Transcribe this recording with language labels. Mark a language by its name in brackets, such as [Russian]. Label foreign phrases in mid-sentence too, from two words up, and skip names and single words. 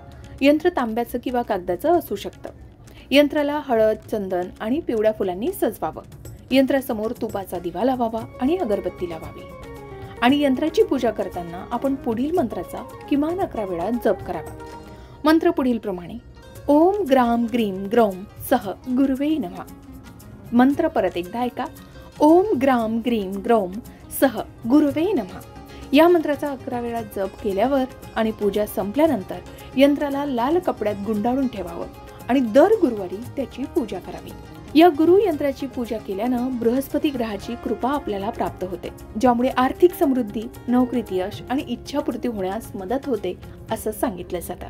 [Marathi] यंत्र तांब्याचं किंवा कागदाचं असू शकतं. यंत्राला हळद, चंदन आणि पिवळ्या फुलांनी सजवावं. यंत्रासमोर तुपाचा दिवा लावावा आणि अगरबत्ती लावावी. आणि यंत्राची पूजा करताना आपण पुढील मंत्राचा किमान 11 वेळा जप करावा. मंत्र पुढील प्रमाणे: [Sanskrit] ओम ग्राम ग्रीम ग्रौम सह गुरुवे नमः. [Marathi] मंत्र परत एकदा ऐका: [Sanskrit] ओम ग्राम ग्रीम ग्रौम सह गुरुवे नमः. [Marathi] या मंत्राचा 11 वेळा जप केल्यावर आणि पूजा संपल्यानंतर यंत्राला लाल कपड्यात गुंडाळून ठेवावं आणि दर गुरुवारी त्याची पूजा करावी. या गुरु यंत्राची पूजा केल्यानं बृहस्पती ग्रहाची कृपा आपल्याला प्राप्त होते, ज्यामुळे आर्थिक समृद्धी, नोकरीत यश आणि इच्छापूर्ती होण्यास मदत होते असं सांगितलं जातं.